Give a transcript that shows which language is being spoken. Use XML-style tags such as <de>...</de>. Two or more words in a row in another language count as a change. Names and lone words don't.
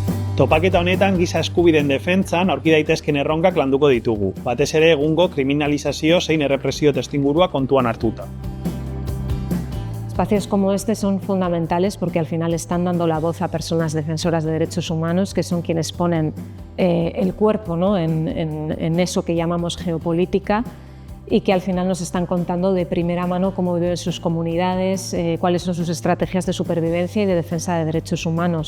<eu>Topaketa honetan giza eskubideen defentsan aurki daitezken erronkak landuko ditugu, batez ere egungo kriminalizazio zein errepresio testuingurua kontuan hartuta.</eu> <es>Espacios como este son fundamentales porque al final están dando la voz a personas defensoras de derechos humanos que son quienes ponen el cuerpo, ¿no? en eso que llamamos geopolítica y que al final nos están contando de primera mano cómo viven sus comunidades, cuáles son sus estrategias de supervivencia y de defensa de derechos humanos.</es>